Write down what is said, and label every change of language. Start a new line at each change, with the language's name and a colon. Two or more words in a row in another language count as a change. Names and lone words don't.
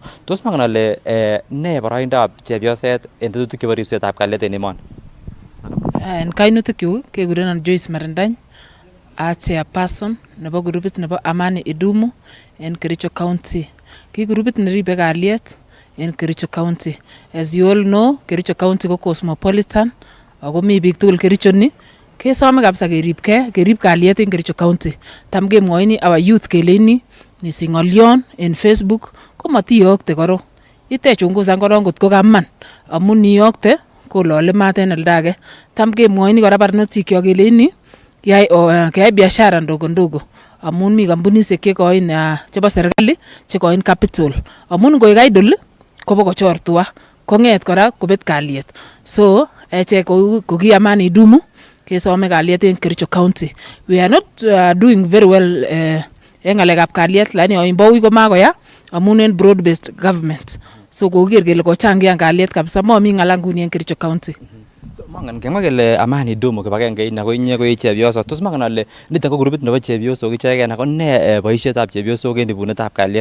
Kalenjin: Tos mongen ale nee boroindab chepyoset en tetutik chebo ripsetab kalyet en emoni? En kainutikchu kekurenon Joyce Marindany a chairperson nebo grupit nebo Amani Idumu en Kericho County. Ki grupit neribe kalyet en Kericho County.
English: As you all know,
Kalenjin: Kericho County ko cosmopolitan ako mi biik tugul Kericho ni. Kesome kabisa kerib kalyet en Kericho County. Tam kemwoini
English: our youth
Kalenjin: keleini nising'olyon en Facebook komotiyokte korong. Itechungusan korong kot ko kaman amun niyokte kolole maat en oldage. Tam kemwoini kora barnotikyok keleini keyai
Swahili: biashara ndogo ndogo
Kalenjin: amun mi kampunisiek chekoin chebo serikali chekoin capital amun ngoik idle kobokochor tua kong'et kora kobet kalyet. So echek ko ki Amani Idumu kesome kalyet en Kericho County.
English: We are not doing very well
Kalenjin: en ngalekab kalyet, lakini oimbo ui komakoya amun en
English: broad based government.
Kalenjin: So koker kele kochangian kalyet kabisa, momi ng'ala nguni en Kericho County. So mangen kemwa kele Amani Idumu kibagenge ina ko inye ko chepyoso. Tos mangen ale nito ko grupit nebo chepyosok icheken ako ne boisietab chepyosok en ibunetab kalyet.